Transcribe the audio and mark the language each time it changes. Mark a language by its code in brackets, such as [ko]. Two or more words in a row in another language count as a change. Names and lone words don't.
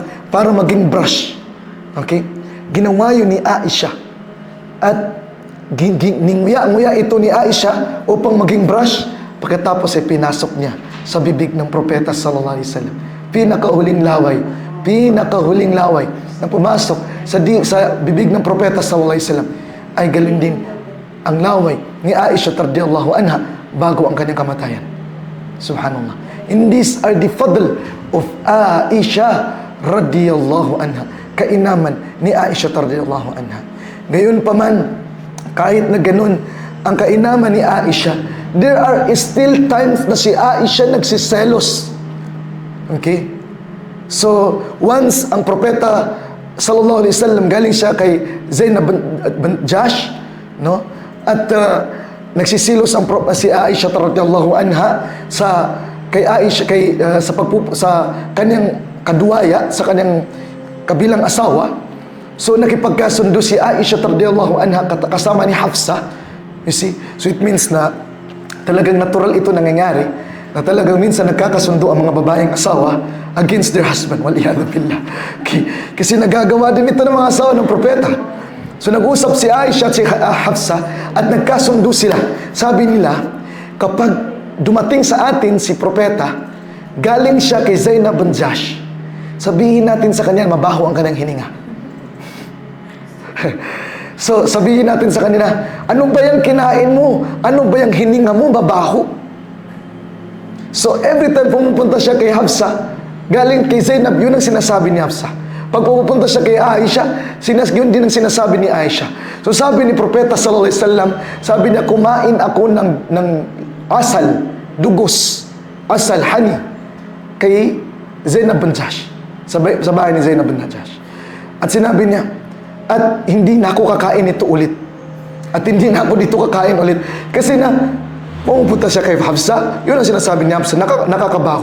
[tl] Para maging brush. Okay? Ginawa yun ni Aisha. At ninguya-nguya ito ni Aisha upang maging brush. Pagkatapos ay pinasok niya sa bibig ng propeta [ar] صلى الله عليه وسلم. [tl] Pinakahuling laway na pumasok sa bibig ng propeta [ar] صلى الله عليه وسلم [tl] ay galing din ang laway ni Aisha [ar] رضي الله عنها [tl] bago ang kanyang kamatayan. [en] Subhanallah. And these are the fadl of Aisha [ar] رضي الله عنها. [tl] Kainaman ni Aisha [ar] رضي الله عنها. [tl] Gayon pa man, kahit na ganun ang kainaman ni Aisha, [en] there are still times [tl] na si Aisha nagsiselos. Okay? So, once ang propeta [ar] صلى الله عليه وسلم [tl] galing siya kay Zainab bin Jahsh, no? At nagsisilos si Aisha [ar] رضي الله عنها [tl] sa kanyang kaduwaya, sa kanyang kabilang asawa. So nakipagkasundo si Aisha [ar] رضي الله عنها [tl] kasama ni Hafsa. [en] You see? So it means [tl] na talagang natural ito nangyayari, na talagang minsan nagkakasundo ang mga babaeng asawa [en] against their husband. [ar] والعياذ بالله. [tl] Okay. Kasi nagagawa din ito ng mga asawa ng propeta. So nag-usap si Aisha at si Hafsa at nagkasundo sila. Sabi nila, kapag dumating sa atin si propeta, galing siya kay Zainab bin Jahsh, sabihin natin sa kanya, mabaho ang kanyang hininga. So, sabihin natin sa kanila, ano ba yung kinain mo? Ano ba yung hininga mo? Mabaho. So, every time pumupunta siya kay Hafsa, galing kay Zainab, yun ang sinasabi ni Hafsa. Pag pupunta siya kay Aisha, yun din ang sinasabi ni Aisha. So, sabi ni Propeta [ar] صلى الله عليه وسلم, [tl] sabi niya, kumain ako ng asal, dugos, honey, kay Zainab bin Jahsh. Sa bahay ni Zainab bin Jahsh. At sinabi niya, at hindi na ako kakain ito ulit. At hindi na ako dito kakain ulit. Kasi na, pumupunta siya kay Hafsa, yun ang sinasabi niya, Hafsa, nakakabaho.